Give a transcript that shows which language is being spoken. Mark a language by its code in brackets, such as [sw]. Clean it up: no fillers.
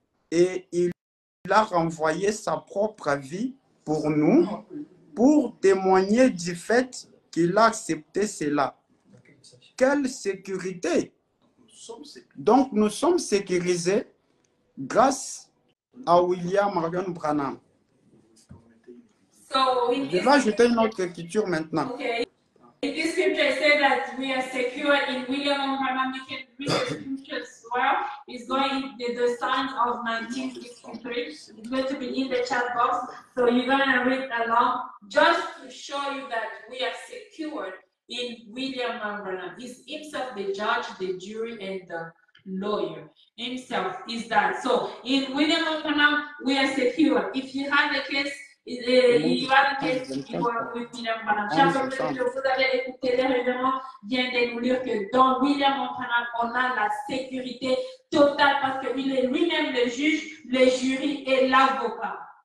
[fr] Et il a renvoyé sa propre vie pour nous, pour témoigner du fait qu'il a accepté cela. Quelle sécurité! Donc nous sommes sécurisés grâce à William Marion Branham. [en] So [fr] Je vais ajouter une autre écriture maintenant. [en] Okay. In this scripture said that we are secure in William Branham. You can read the scripture as well. It's going the sign of 1963. It's going to be in the chat box. So you're going to read along just to show you that we are secured in William Branham. He's himself the judge, the jury, and the lawyer. Himself is that. So in William Branham, we are secure. If you have a case, you have a case, you are with William Branham. [fr] Vous avez écouté les révérends viennent de nous dire que dans William Branham, on a la sécurité totale parce qu'il est lui-même le juge, le jury et l'avocat.